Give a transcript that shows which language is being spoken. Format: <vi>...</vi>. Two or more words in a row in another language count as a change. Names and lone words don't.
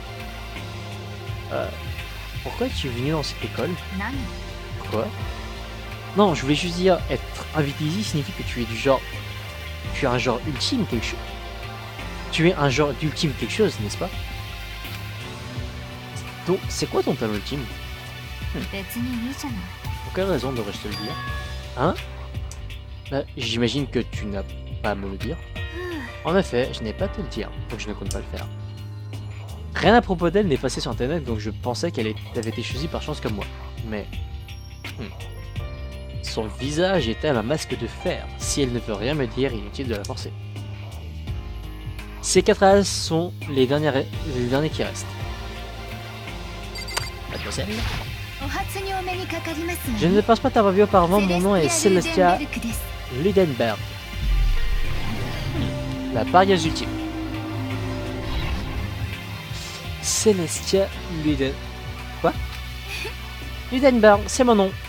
<fr>Pourquoi es-tu venu dans cette école?</fr> <ja>何</ja> <fr>Quoi? Non, je voulais juste dire, être invité ici signifie que tu es du genre... Tu es un genre ultime quelque chose. Tu es un genre d'ultime quelque chose, n'est-ce pas? Donc, c'est quoi ton talent ultime?</fr> <ja>別にいいじゃない</ja> <fr>Pour quelle raison devrais-je te le dire? Hein? Bah, j'imagine que tu n'as pas à me le dire. En effet, je n'ai pas à te le dire, donc je ne compte pas le faire. Rien à propos d'elle n'est passé sur internet, donc je pensais qu'elle avait été choisie par chance comme moi. Mais... Son visage est-elle un masque de fer? Si elle ne veut rien me dire, inutile de la forcer. Ces 4 as sont les derniers qui restent. Mademoiselle?</fr> <ja>お初にお目にかかります</ja> <fr>Je ne pense pas t'avoir vu auparavant, mon nom est Celestia</fr> <ja>Ludenberg です</ja> <fr>Ludenberg. La parieuse ultime. Celestia Luden... Quoi? Ludenberg, c'est mon nom.</fr>